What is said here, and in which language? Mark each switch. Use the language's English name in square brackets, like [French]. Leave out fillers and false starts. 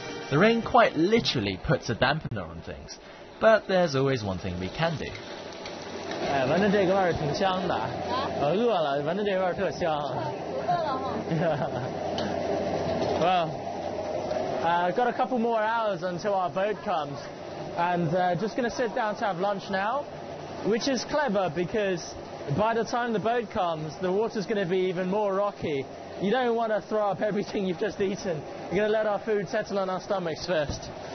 [English] The rain quite literally puts a dampener on things, but there's always one thing we can do. [Chinese] 闻着这个味儿挺香的，饿了，闻着这味儿特香。 [English] Well, got a couple more hours until our boat comes, and just going to sit down to have lunch now, which is clever because by the time the boat comes, the water's going to be even more rocky. You don't want to throw up everything you've just eaten. You're going to let our food settle on our stomachs first.